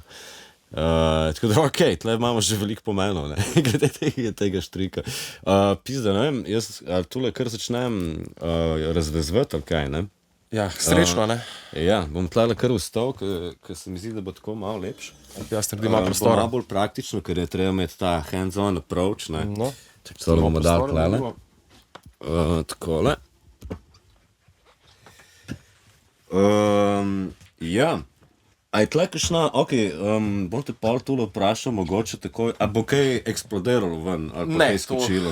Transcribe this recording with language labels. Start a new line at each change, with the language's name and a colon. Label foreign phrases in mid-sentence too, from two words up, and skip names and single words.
Slovenian: Tako da, ok, tle imamo že veliko pomenov, glede tega štrika. Pizda, ne vem, jaz tule kar začnem razvezvati, ali kaj, ne? Ja, srečno, ne? Ja, bom tle kar vstal, ker se mi zdi, da bo tako malo lepše. Jaz naredim malo prostora. Malo bolj praktično, ker je treba imeti ta
English: hands-on approach,
Slovenian: ne? No. To bomo dali tlele. Takole. Ja. A je tle kakšna, ok, bom te pol tule vprašal, mogoče takoj, a bo kaj eksplodiralo ven, ali pa kaj skočilo?